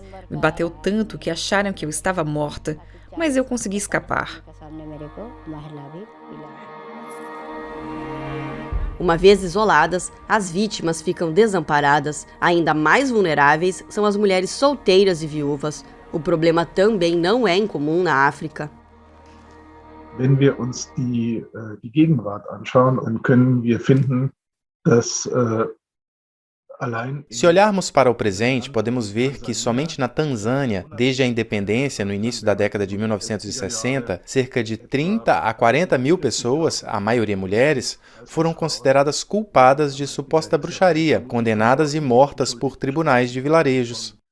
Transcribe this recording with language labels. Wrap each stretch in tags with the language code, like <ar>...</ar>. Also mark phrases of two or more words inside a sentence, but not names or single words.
<pt>Me bateu tanto que acharam que eu estava morta, mas eu consegui escapar. Uma vez isoladas, as vítimas ficam desamparadas. Ainda mais vulneráveis são as mulheres solteiras e viúvas. O problema também não é incomum na África.</pt> <de>Wenn wir uns die Gegenwart anschauen, dann können wir finden, dass</de> <pt>Se olharmos para o presente, podemos ver que somente na Tanzânia, desde a independência no início da década de 1960, cerca de 30 a 40 mil pessoas, a maioria mulheres, foram consideradas culpadas de suposta bruxaria, condenadas e mortas por tribunais de vilarejos.</pt>